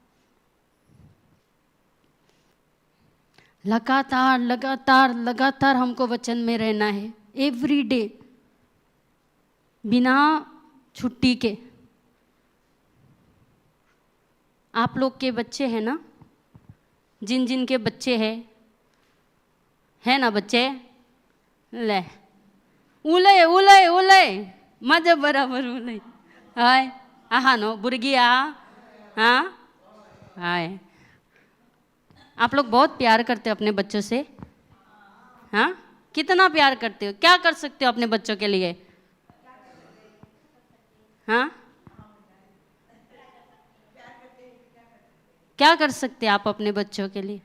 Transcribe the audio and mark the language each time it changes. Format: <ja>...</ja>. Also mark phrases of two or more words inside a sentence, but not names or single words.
<hi>लगातार लगातार लगातार हमको वचन में रहना है,</hi> <en>every day,</en> <hi>बिना छुट्टी के। आप लोग के बच्चे हैं ना, जिन जिन के बच्चे हैं, है ना बच्चे,</hi> <kok>ले उलय उलय उलय माझ्या बराबर उलय, हाय आहा नो बुर्गी आ,</kok> <hi>हाँ हाय। आप लोग बहुत प्यार करते हो अपने बच्चों से, हाँ कितना प्यार करते हो, क्या कर सकते हो अपने बच्चों के लिए, हाँ क्या कर सकते हैं आप अपने बच्चों के लिए?</hi>